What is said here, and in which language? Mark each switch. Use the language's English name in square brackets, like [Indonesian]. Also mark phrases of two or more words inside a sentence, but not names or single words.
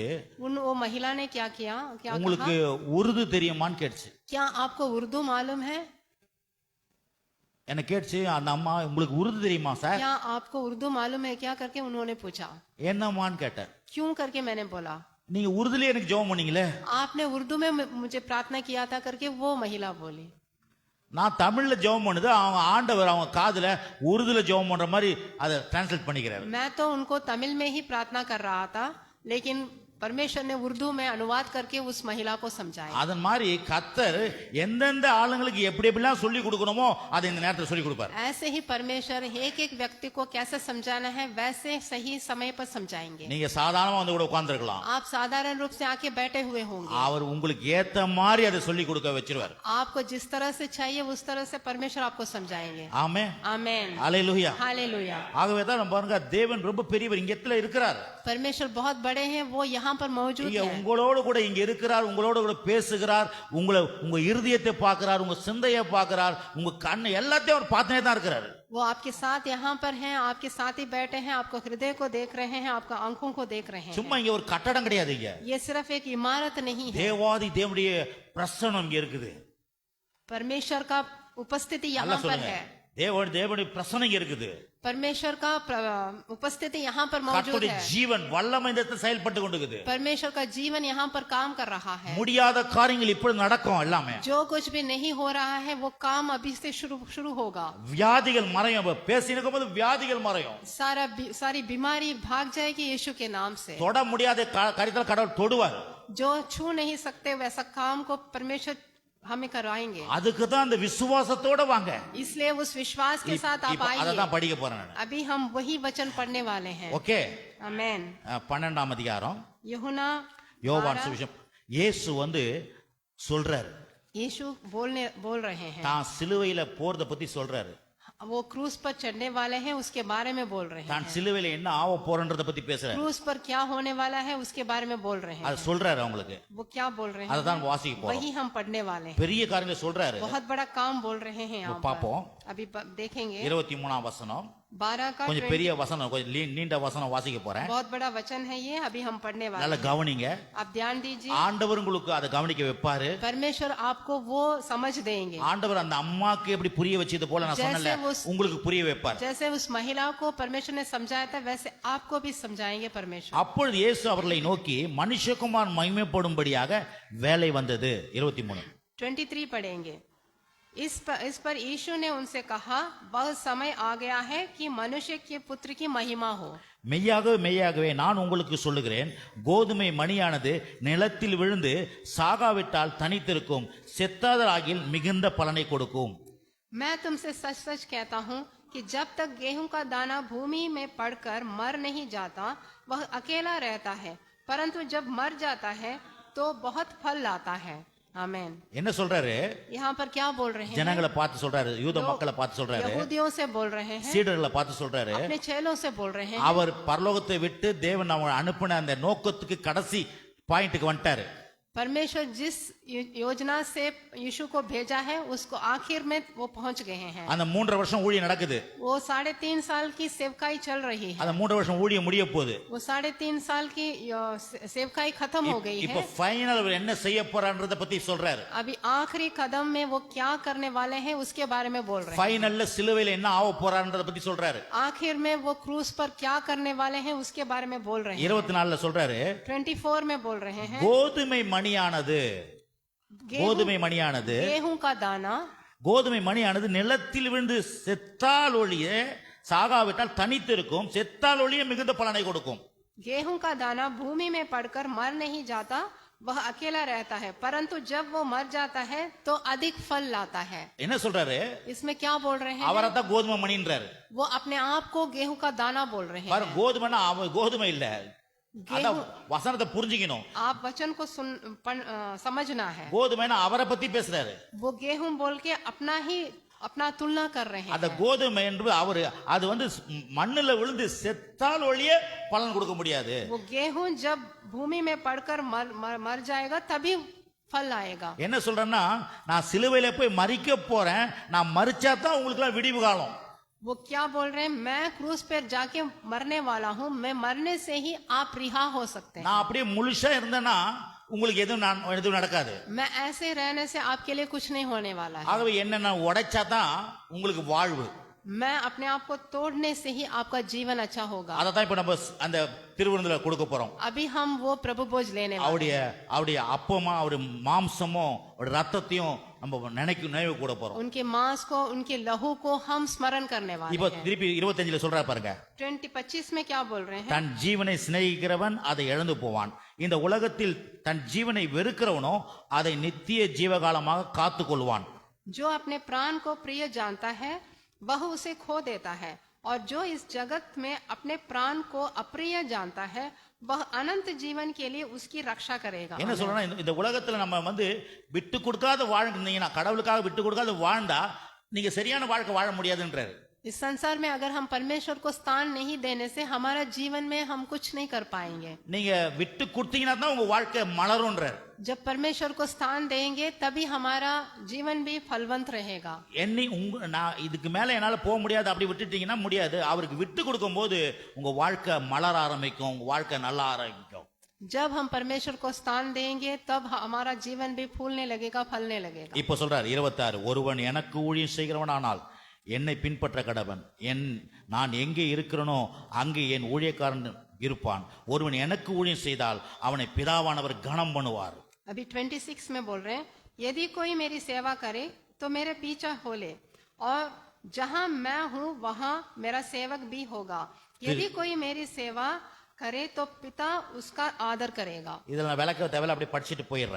[Hindi] वो महिला ने क्या किया, क्या [Tamil] உங்களுக்கு [Hindi] कहा? [Tamil] உருது தெரியுமான்னு கேட்டுச்சு. [Hindi] क्या आपको उर्दू मालूम है? [Tamil] என்ன கேட்டுச்சு அந்த அம்மா, உங்களுக்கு உருது தெரியுமா சார்? [Hindi] क्या आपको उर्दू मालूम है क्या करके उन्होंने पूछा। [Tamil] என்னம்மான்னு கேட்டேன். [Hindi] क्यों करके मैंने बोला, [Tamil] நீங்க உருதுலயே எனக்கு ஜெபம் பண்ணீங்களே, [Hindi] आपने उर्दू में मुझे प्रार्थना किया था करके वो महिला बोली। [Tamil] நான் தமிழ்ல ஜெபம் பண்ணுது, அவங்க ஆண்டவர் அவங்க காதுல உருதுல ஜெபம் பண்ற மாதிரி அதை டிரான்ஸ்லேட் பண்ணிக்கிறாரு. [Hindi] मैं तो उनको तमिल में ही प्रार्थना कर रहा था, लेकिन परमेश्वर ने उर्दू में अनुवाद करके उस महिला को समझाया। [Tamil] அதன் மாதிரி கர்த்தர் எந்தெந்த ஆளுங்களுக்கு எப்படி எப்படிலாம் சொல்லி கொடுக்கணுமோ அதை இந்த நேரத்தில் சொல்லி கொடுப்பார். [Hindi] ऐसे ही परमेश्वर एक एक व्यक्ति को कैसे समझाना है वैसे सही समय पर समझाएंगे। [Tamil] நீங்க சாதாரணமா வந்து கூட உட்கார்ந்திருக்கலாம், [Hindi] आप साधारण रूप से आके बैठे हुए होंगे, [Tamil] அவர் உங்களுக்கு ஏத்த மாதிரி அதை சொல்லி கொடுக்க வச்சிருவார். [Hindi] आपको जिस तरह से चाहिए उस तरह से परमेश्वर आपको समझाएंगे। [Tamil] ஆமென், [Hindi] आमेन, [Tamil] அல்லேலூயா. [Hindi] हालेलुया। [Tamil] ஆகவே தான் நம்ம பாருங்க, தேவன் ரொம்ப பெரியவர், இங்க இடத்துல இருக்கிறார். [Hindi] परमेश्वर बहुत बड़े हैं, वो यहाँ पर मौजूद [Tamil] இங்க [Hindi] है। [Tamil] உங்களோடு கூட இங்க இருக்கிறார், உங்களோடு கூட பேசுகிறார், உங்க இருதயத்தை பார்க்கிறார், உங்க சிந்தையை பார்க்கிறார், உங்க கண்ணு எல்லாத்தையும் அவர் பார்த்துனே தான் இருக்கிறார். [Hindi] वो आपके साथ यहाँ पर हैं, आपके साथ ही बैठे हैं, आपको हृदय को देख रहे हैं, आपका आंखों को देख रहे हैं। [Tamil] சும்மா இங்க ஒரு கட்டடம் கிடையாது, இங்க [Hindi] ये सिर्फ एक इमारत नहीं है, [Tamil] தேவாதி தேவனுடைய பிரசன்னம் இங்க இருக்குது. [Hindi] परमेश्वर का उपस्थिति [Tamil] நல்லா [Hindi] यहाँ पर [Tamil] சொல்லுங்க, [Hindi] है। [Tamil] தேவனுடைய பிரசன்னம் இங்க இருக்குது. [Hindi] परमेश्वर का उपस्थिति यहाँ पर मौजूद [Tamil] கர்த்தருடைய [Hindi] है। [Tamil] ஜீவன் வல்லமை இந்த இடத்துல செயல்பட்டு கொண்டிருக்குது. [Hindi] परमेश्वर का जीवन यहाँ पर काम कर रहा है। [Tamil] முடியாத காரியங்கள் இப்படி நடக்கும் எல்லாமே. [Hindi] जो कुछ भी नहीं हो रहा है वो काम अभी से शुरू होगा। [Tamil] வியாதிகள் மறையும், பேசினுக்கும் போது வியாதிகள் மறையும். [Hindi] सारी बीमारी भाग जाएगी यीशु के नाम से। [Tamil] தொட முடியாத காரியத்தில் கடவுள் தொடுவார். [Hindi] जो छू नहीं सकते वैसा काम को परमेश्वर हमें करवाएंगे। [Tamil] அதுக்கு தான் அந்த விசுவாசத்தோட வாங்க. [Hindi] इसलिए उस विश्वास के साथ आप [Tamil] அதை [Hindi] आइए। [Tamil] தான் படிக்க போறேன் நான். [Hindi] अभी हम वही वचन पढ़ने वाले हैं। [Tamil] ஓகே, [Hindi] आमेन। [Tamil] 12ஆம் அதிகாரம் [Hindi] यूहन्ना [Tamil] யோவான் சுவிசேஷம். இயேசு வந்து சொல்றாரு, [Hindi] यीशु बोल रहे हैं, [Tamil] தான் சிலுவையில போறத பத்தி சொல்றாரு. [Hindi] वो क्रूस पर चढ़ने वाले हैं उसके बारे में बोल रहे [Tamil] தான் [Hindi] हैं। [Tamil] சிலுவையில என்ன ஆக போறன்றத பத்தி பேசுறாரு. [Hindi] क्रूस पर क्या होने वाला है उसके बारे में बोल रहे हैं। [Tamil] அது சொல்றாரு அவங்களுக்கு. [Hindi] वो क्या बोल रहे [Tamil] அதை [Hindi] हैं [Tamil] தான் வாசிக்க போறோம். [Hindi] वही हम पढ़ने वाले हैं। [Tamil] பெரிய காரியங்களை சொல்றாரு. [Hindi] बहुत बड़ा काम बोल रहे हैं यहाँ पर। [Tamil] பாப்போம். [Hindi] अभी देखेंगे [Tamil] 23ஆம் வசனம். [Hindi] 12 का [Tamil] கொஞ்சம் பெரிய வசனம், கொஞ்சம் நீண்ட வசனம் வாசிக்க போறேன். [Hindi] बहुत बड़ा वचन है ये, अभी हम पढ़ने वाले [Tamil] நல்லா [Hindi] हैं। [Tamil] கவனிங்க. [Hindi] आप ध्यान दीजिए, [Tamil] ஆண்டவர் உங்களுக்கு அதை கவனிக்க வைப்பாரு. [Hindi] परमेश्वर आपको वो समझ देंगे। [Tamil] ஆண்டவர் அந்த அம்மாக்கு எப்படி புரிய வச்சது போல நான் சொன்னல, உங்களுக்கு புரிய வைப்பார். [Hindi] जैसे उस महिला को परमेश्वर ने समझाया था वैसे आपको भी समझाएंगे परमेश्वर। [Tamil] அப்பொழுது இயேசு அவர்களை நோக்கி மனுஷகுமாரன் மகிமைப்படும்படியாக வேலை வந்தது. 23. [Hindi] 23 पढ़ेंगे। इस पर यीशु ने उनसे कहा, वह समय आ गया है कि मनुष्य के पुत्र की महिमा हो। [Tamil] மெய்யாகவே நான் உங்களுக்கு சொல்லுகிறேன், கோதுமை மணியானது நிலத்தில் விழுந்து சாகாவிட்டால் தனித்திருக்கும், செத்தாதலாகில் மிகுந்த பலனை கொடுக்கும். [Hindi] मैं तुमसे सच सच कहता हूँ कि जब तक गेहूं का दाना भूमि में पड़कर मर नहीं जाता वह अकेला रहता है, परंतु जब मर जाता है तो बहुत फल लाता है। आमेन। [Tamil] என்ன சொல்றாரு? [Hindi] यहाँ पर क्या बोल रहे हैं? [Tamil] ஜனங்களை பார்த்து சொல்றாரு, யூத மக்களை பார்த்து சொல்றாரு, [Hindi] यहूदियों से बोल रहे हैं, [Tamil] சீடர்களை பார்த்து சொல்றாரு. [Hindi] अपने चेलों से बोल रहे हैं। [Tamil] அவர் பரலோகத்தை விட்டு தேவன் அவனை அனுப்பின அந்த நோக்கத்துக்கு கடைசி பாயிண்ட்டுக்கு வந்துட்டாரு. [Hindi] परमेश्वर जिस योजना से यीशु को भेजा है उसको आखिर में वो पहुंच गए हैं। [Tamil] அந்த 3 வருஷம் ஊழியம் நடக்குது. [Hindi] वो 3.5 साल की सेवकाई चल रही है। [Tamil] அந்த 3 வருஷம் ஊழியம் முடிய போகுது. [Hindi] वो 3.5 साल की सेवकाई खत्म हो गई [Tamil] இப்போ [Hindi] है। [Tamil] ஃபைனல் அவர் என்ன செய்ய போறான்றத பத்தி சொல்றாரு. [Hindi] अभी आखिरी कदम में वो क्या करने वाले हैं उसके बारे में बोल रहे हैं। [Tamil] ஃபைனல்ல சிலுவையில என்ன ஆக போறான்றத பத்தி சொல்றாரு. [Hindi] आखिर में वो क्रूस पर क्या करने वाले हैं उसके बारे में बोल रहे हैं। [Tamil] 24ல சொல்றாரு, [Hindi] 24 में बोल रहे हैं, [Tamil] கோதுமை மணியானது, கோதுமை மணியானது, [Hindi] गेहूं का दाना, [Tamil] கோதுமை மணியானது நிலத்தில் விழுந்து செத்தால் ஒழிய சாகாவிட்டால் தனித்திருக்கும், செத்தால் ஒழிய மிகுந்த பலனை கொடுக்கும். [Hindi] गेहूं का दाना भूमि में पड़कर मर नहीं जाता वह अकेला रहता है, परंतु जब वो मर जाता है तो अधिक फल लाता है। [Tamil] என்ன சொல்றாரு? [Hindi] इसमें क्या बोल रहे हैं? [Tamil] அவரை தான் கோதுமை மணின்றாரு. [Hindi] वो अपने आप को गेहूं का दाना बोल रहे हैं। [Tamil] பாரு, கோதுமைனா கோதுமை இல்ல, அதான் வசனத்தை புரிஞ்சுக்கணும். [Hindi] आप वचन को समझना है। [Tamil] கோதுமைனா அவரை பத்தி பேசுறாரு. [Hindi] वो गेहूं बोल के अपना ही अपना तुलना कर रहे [Tamil] அந்த [Hindi] हैं। [Tamil] கோதுமை என்று அவரு அது வந்து மண்ணுல விழுந்து செத்தால் ஒழிய பலன் கொடுக்க முடியாது. [Hindi] वो गेहूं जब भूमि में पड़कर मर जाएगा तभी फल आएगा। [Tamil] என்ன சொல்றேன்னா, நான் சிலுவையில போய் மரிக்க போறேன், நான் மரிச்சா தான் உங்களுக்கு எல்லாம் விடிவு காலம். [Hindi] वो क्या बोल रहे हैं, मैं क्रूस पर जाके मरने वाला हूँ, मैं मरने से ही आप रिहा हो सकते हैं। [Tamil] நான் அப்படியே முழுசா இருந்தேன்னா உங்களுக்கு எதுவும் நடக்காது. [Hindi] मैं ऐसे रहने से आपके लिए कुछ नहीं होने वाला है। [Tamil] ஆகவே என்ன நான் உடைச்சா தான் உங்களுக்கு வாழ்வு. [Hindi] मैं अपने आप को तोड़ने से ही आपका जीवन अच्छा होगा। [Tamil] அதை தான் இப்ப நம்ம அந்த திருவிருந்துல கொடுக்க போறோம். [Hindi] अभी हम वो प्रभु भोज लेने वाले हैं। [Tamil] அவருடைய அப்பமா அவருடைய மாம்சமும் அவருடைய ரத்தத்தையும் நம்ம நினைவு கூட போறோம். [Hindi] उनके मांस को, उनके लहू को हम स्मरण करने वाले [Tamil] இப்ப [Hindi] हैं। [Tamil] திருப்பி 25ல சொல்றா பாருங்க, [Hindi] 25 में क्या बोल रहे हैं, [Tamil] தன் ஜீவனை சிநேகிக்கிறவன் அதை இழந்து போவான், இந்த உலகத்தில் தன் ஜீவனை வெறுக்கிறவனோ அதை நித்திய ஜீவகாலமாக காத்துக் கொள்வான். [Hindi] जो अपने प्राण को प्रिय जानता है वह उसे खो देता है, और जो इस जगत में अपने प्राण को अप्रिय जानता है वह अनंत जीवन के लिए उसकी रक्षा करेगा। [Tamil] என்ன சொல்றேன்னா, இந்த உலகத்துல நம்ம வந்து விட்டு கொடுக்காத வாழ்ந்தீங்கன்னா, கடவுளுக்காக விட்டு கொடுக்காத வாழ்ந்தா நீங்க சரியான வாழ்க்கை வாழ முடியாதுன்றாரு. [Hindi] इस संसार में अगर हम परमेश्वर को स्थान नहीं देने से हमारा जीवन में हम कुछ नहीं कर पाएंगे। [Tamil] நீங்க விட்டு கொடுத்தீங்கன்னா தான் உங்க வாழ்க்கை மலரும்ன்றாரு. [Hindi] जब परमेश्वर को स्थान देंगे तभी हमारा जीवन भी फलवंत रहेगा। [Tamil] நான் இதுக்கு மேல என்னால போக முடியாது அப்படி விட்டுட்டீங்கன்னா முடியாது. அவருக்கு விட்டு கொடுக்கும் போது உங்க வாழ்க்கை மலர ஆரம்பிக்கும், உங்க வாழ்க்கை நல்லா ஆரம்பிக்கும். [Hindi] जब हम परमेश्वर को स्थान देंगे तब हमारा जीवन भी फूलने लगेगा, फलने लगेगा। [Tamil] இப்போ சொல்றாரு 26, ஒருவன் எனக்கு ஊழியம் செய்கிறவனானால் என்னை பின்பற்ற கடவன், நான் எங்கே இருக்கிறனோ அங்கே என் ஊழியக்காரன் இருப்பான், ஒருவன் எனக்கு ஊழியம் செய்தால் அவனை பிதாவானவர் கனம் பண்ணுவார். [Hindi] अभी 26 में बोल रहे हैं, यदि कोई मेरी सेवा करे तो मेरे पीछा हो ले, और जहां मैं हूं वहां मेरा सेवक भी होगा। यदि कोई मेरी सेवा करे तो पिता उसका आदर करेगा। [Tamil] இதில் நான் விளக்க தேவையில்ல, அப்படி படிச்சுட்டு போயிடுறேன்.